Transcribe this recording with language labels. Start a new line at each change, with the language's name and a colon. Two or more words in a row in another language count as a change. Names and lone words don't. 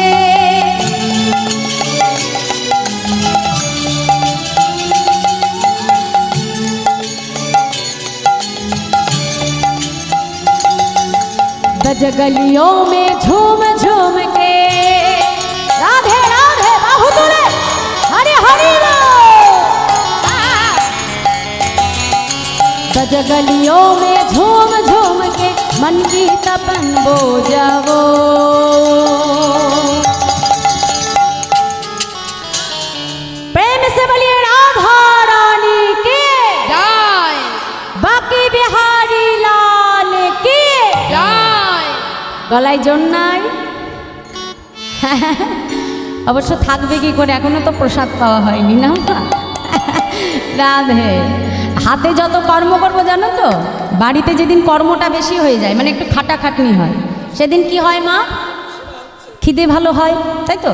Hindi: बज गलियों में झूम झूम के राधे राधे बाहु तुले हरे हरि बज गलियों में झूम झूम के मन की तपन बो जाओ। प्रेम से बोलिए राधा रानी के जय। बाकी बिहारी लाल की जय।
Bangla: গলায় জোর নাই অবশ্য থাকবে কি করে, এখনো তো প্রসাদ পাওয়া হয়নি না। রাধে হাতে যত কর্ম করবো জানো তো, বাড়িতে যেদিন কর্মটা বেশি হয়ে যায় মানে একটু খাটাখাটনি হয়, সেদিন কি হয় মা, খিদে ভালো হয়, তাই তো?